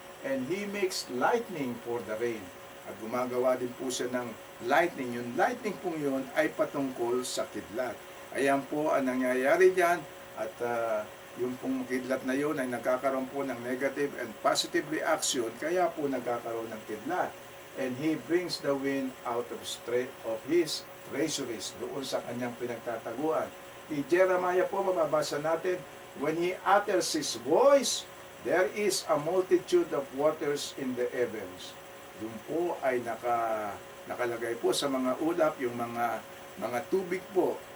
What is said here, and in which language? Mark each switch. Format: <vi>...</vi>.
<en>And He makes lightning for the rain.</en> <tl>At gumagawa din po siya ng lightning. Yung lightning pong yun ay patungkol sa kidlat. Ayan po ang nangyayari dyan at yung pong kidlat na yun ay nagkakaroon po ng negative and positive reaction, kaya po nagkakaroon ng kidlat.</tl> <en>And He brings the wind out of His treasuries,</en> <tl>doon sa kanyang pinagtataguan. Di Jeremiah po, mababasa natin,</tl> <en>when He utters His voice, there is a multitude of waters in the heavens.</en> <tl>Doon po ay nakalagay po sa mga ulap yung mga tubig po</tl>